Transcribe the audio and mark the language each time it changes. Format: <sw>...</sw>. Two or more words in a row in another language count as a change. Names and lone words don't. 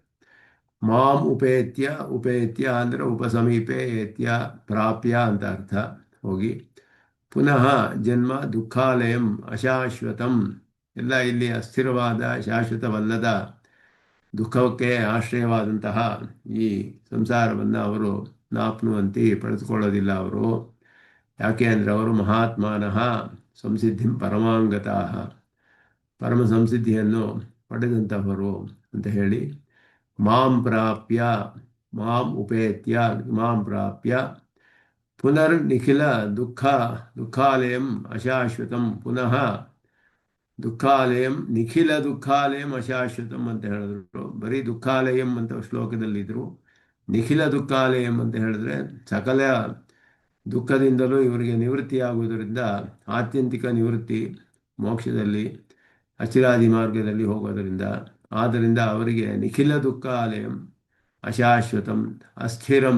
<sa>ಮಾಂ ಉಪೇತ್ಯ ಉಪೇತ್ಯ</sa> <kn>ಅಂದರೆ</kn> <sa>ಉಪಸಮೀಪೆ ಏತ್ಯ ಪ್ರಾಪ್ಯ</sa> <kn>ಅಂತ ಅರ್ಥ ಹೋಗಿ</kn> <sa>ಪುನಃ ಜನ್ಮ ದುಃಖಾಲಯಂ ಅಶಾಶ್ವತಂ</sa> <kn>ಎಲ್ಲ ಇಲ್ಲಿ ಅಸ್ಥಿರವಾದ ಶಾಶ್ವತವಲ್ಲದ ದುಃಖಕ್ಕೆ ಆಶ್ರಯವಾದಂತಹ ಈ ಸಂಸಾರವನ್ನು ಅವರು ನಾಪ್ನುವಂತಿ ಪಡೆದುಕೊಳ್ಳೋದಿಲ್ಲ. ಅವರು ಯಾಕೆ ಅಂದರೆ ಅವರು</kn> <sa>ಮಹಾತ್ಮಾನಃ ಸಂಸಿದ್ಧಿಂ ಪರಮಾಂಗತಃ</sa> <kn>ಪರಮ ಸಂಸಿದ್ಧಿಯನ್ನು ಪಡೆದಂತಹವರು ಅಂತ ಹೇಳಿ</kn> <sa>ಮಾಂ ಪ್ರಾಪ್ಯ ಮಾಂ ಉಪೇತ್ಯ ಮಾಂ ಪ್ರಾಪ್ಯ ಪುನರ್ ನಿಖಿಲ ದುಃಖಾಲಯಂ ಅಶಾಶ್ವತಂ ಪುನಃ ದುಃಖಾಲಯಂ ನಿಖಿಲ ದುಃಖಾಲಯಂ ಅಶಾಶ್ವತಂ</sa> <kn>ಅಂತ ಹೇಳಿದ್ರು. ಬರೀ ದುಃಖಾಲಯಂ ಅಂತ ಶ್ಲೋಕದಲ್ಲಿದ್ರು.</kn> <sa>ನಿಖಿಲ ದುಃಖಾಲಯಂ</sa> <kn>ಅಂತ ಹೇಳಿದ್ರೆ ಸಕಲ ದುಃಖದಿಂದಲೂ ಇವರಿಗೆ ನಿವೃತ್ತಿಯಾಗುವುದರಿಂದ ಆತ್ಯಂತಿಕ ನಿವೃತ್ತಿ ಮೋಕ್ಷದಲ್ಲಿ ಅಚಿರಾದಿ ಮಾರ್ಗದಲ್ಲಿ ಹೋಗೋದರಿಂದ, ಆದ್ದರಿಂದ ಅವರಿಗೆ</kn> <sa>ನಿಖಿಲ ದುಃಖಾಲಯಂ ಅಶಾಶ್ವತಂ ಅಸ್ಥಿರಂ.</sa>